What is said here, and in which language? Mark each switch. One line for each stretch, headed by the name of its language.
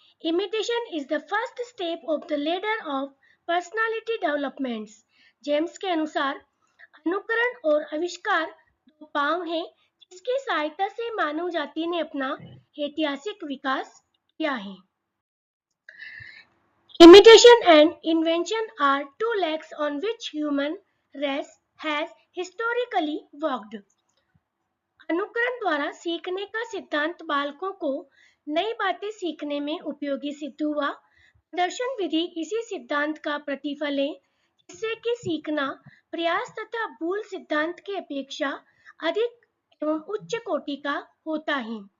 English: Imitation is the first step of the ladder of personality developments.
Hindi: James के अनुसार अनुकरण और आविष्कार दो पांव हैं जिसकी सहायता से मानव जाति ने अपना ऐतिहासिक विकास किया है।
English: Imitation and invention are two legs on which human race has historically walked.
Hindi: अनुकरण द्वारा सीखने का सिद्धांत बालकों को नई बातें सीखने में उपयोगी सिद्ध हुआ। प्रदर्शन विधि इसी सिद्धांत का प्रतिफल है जिससे कि सीखना प्रयास तथा भूल सिद्धांत की अपेक्षा अधिक एवं उच्च कोटि का होता है।